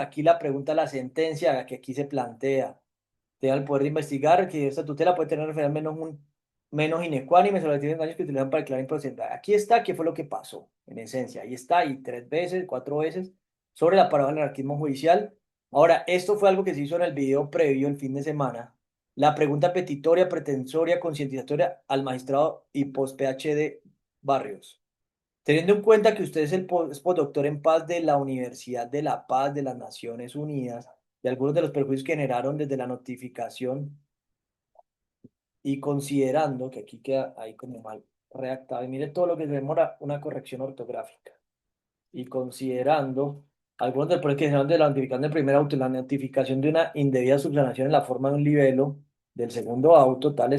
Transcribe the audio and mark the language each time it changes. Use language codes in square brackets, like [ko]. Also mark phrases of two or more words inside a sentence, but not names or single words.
[es] Aquí la pregunta, la sentencia que aquí se plantea te da el poder de investigar, que esta tutela puede tener referencia menos inecuánime sobre los daños que utilizan para declarar improcedente. Aquí está, qué fue lo que pasó, en esencia. Ahí está, y 3 veces, 4 veces, sobre la paradoja del anarquismo judicial. Ahora, esto fue algo que se hizo en el video previo el fin de semana. La pregunta petitoria, pretensoria, concientizatoria al magistrado y post-PhD Barrios. Teniendo en cuenta que usted es postdoctor en paz de la Universidad de la Paz de las Naciones Unidas y algunos de los perjuicios que generaron desde la notificación y considerando que aquí queda ahí como mal redactado, y mire todo lo que se demora una corrección ortográfica, y considerando algunos de los perjuicios que generaron de la notificación del primer auto y la notificación de una indebida subsanación en la forma de un libelo del segundo auto,